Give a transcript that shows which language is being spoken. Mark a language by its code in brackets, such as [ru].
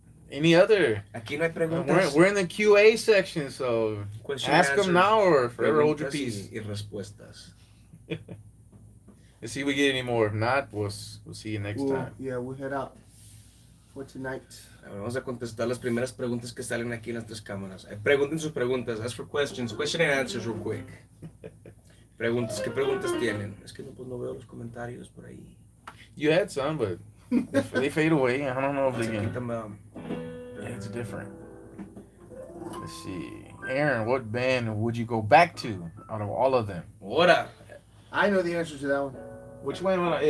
[en] Any other? [es] Aquí no hay preguntas. [en] We're in the QA section, so ask them now or forever hold your peace. [es] Y respuestas. [en] Let's see if we get any more. If not, we'll see you next time. Yeah, we'll head out for tonight. [es] Vamos a contestar las primeras preguntas que salen aquí en las tres cámaras. Pregunten sus preguntas. [en] Ask for questions. Question and answers real quick. [es] Preguntas. ¿Qué preguntas tienen? Es que no veo los comentarios por ahí. [en] You had some, but they fade away. I don't know if they can. Yeah, it's different. Let's see. Aaron, what band would you go back to out of all of them? What? I know the answer to that one. Which one?